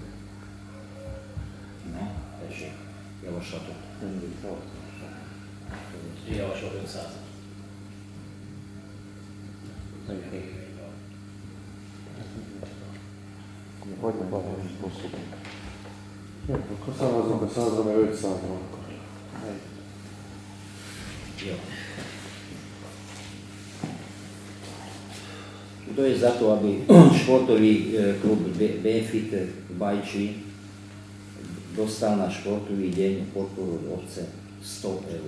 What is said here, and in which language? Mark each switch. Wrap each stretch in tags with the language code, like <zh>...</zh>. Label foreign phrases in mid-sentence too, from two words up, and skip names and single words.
<hu>Na, tessék, javaslatot. Javasol 500-at. Hogy nem valami bosszú. Akkor szavazunk a 100-ra, mert 500 van. Jo.</hu> <sk>Kto je za to, aby športový klub BFIT v Bajči dostal na športový deň podporu od obce 100 €?</sk>